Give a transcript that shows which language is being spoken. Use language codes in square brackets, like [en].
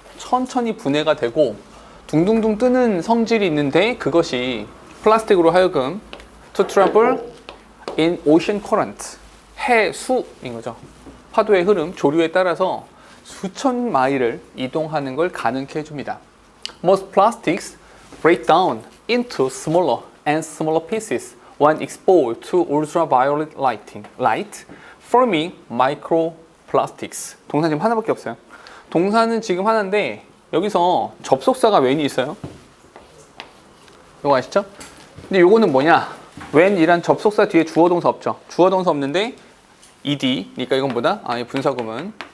[ko] 천천히 분해가 되고 둥둥둥 뜨는 성질이 있는데 그것이 플라스틱으로 하여금 [en] to travel in ocean current, [ko] 해수인 거죠. 파도의 흐름, 조류에 따라서 수천 마일을 이동하는 걸 가능케 해줍니다. [en] Most plastics break down into smaller and smaller pieces when exposed to ultraviolet light, forming microplastics. [ko] 동사 지금 하나밖에 없어요. 동사는 지금 하나인데 여기서 접속사가 when이 있어요. 이거 아시죠? 근데 요거는 뭐냐? when이란 접속사 뒤에 주어동사 없죠. 주어동사 없는데 ed니까 이건 뭐다? 이 분사구문.